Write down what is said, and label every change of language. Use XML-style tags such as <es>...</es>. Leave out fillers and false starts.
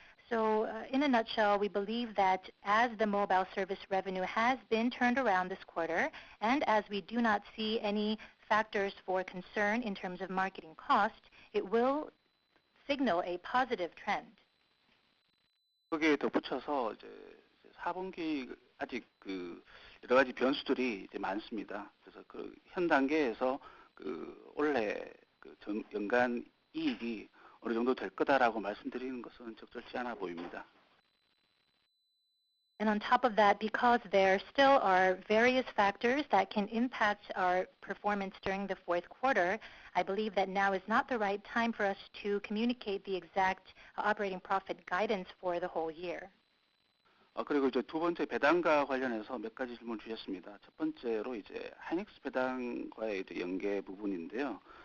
<en>So in a nutshell, we believe that as the mobile service revenue has been turned around this quarter, and as we do not see any factors for concern in terms of marketing cost, it will signal a positive trend.</en> <ko>거기에 덧붙여서 이제 4분기 아직 여러 가지 변수들이 이제 많습니다. 그래서 현 단계에서 올해 연간 이익이 어느 정도 될 거다라고 말씀드리는 것은 적절치 않아 보입니다.</ko> <en>And on top of that, because there still are various factors that can impact our performance during the fourth quarter, I believe that now is not the right time for us to communicate the exact operating profit guidance for the whole year.</en> <ko>그리고 이제 두 번째 배당과 관련해서 몇 가지 질문 주셨습니다. 첫 번째로 이제 하이닉스 배당과의 이제 연계 부분인데요.</ko>